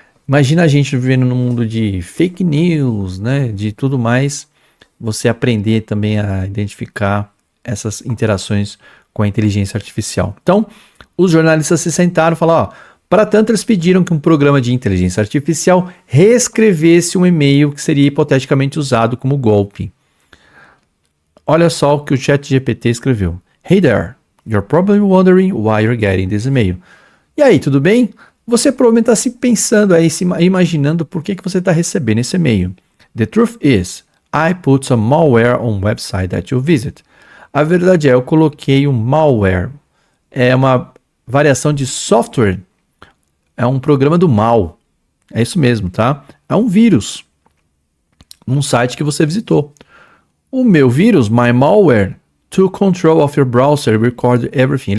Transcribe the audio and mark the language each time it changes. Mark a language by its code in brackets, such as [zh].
[pt] Imagina a gente vivendo num mundo de fake news, né, de tudo mais, você aprender também a identificar essas interações com a inteligência artificial. Então, os jornalistas se sentaram e falaram, para tanto eles pediram que um programa de inteligência artificial reescrevesse um e-mail que seria hipoteticamente usado como golpe. Olha só o que o ChatGPT escreveu. [en] Hey there, you're probably wondering why you're getting this email. [pt] E aí, tudo bem? Você provavelmente está se pensando aí, se imaginando por que você está recebendo esse e-mail. [en] The truth is, I put some malware on website that you visit. [pt] A verdade é, eu coloquei um malware. É uma variação de software. É um programa do mal. É isso mesmo, tá? É um vírus. Num site que você visitou. O meu vírus, [en] my malware, took control of your browser, record everything.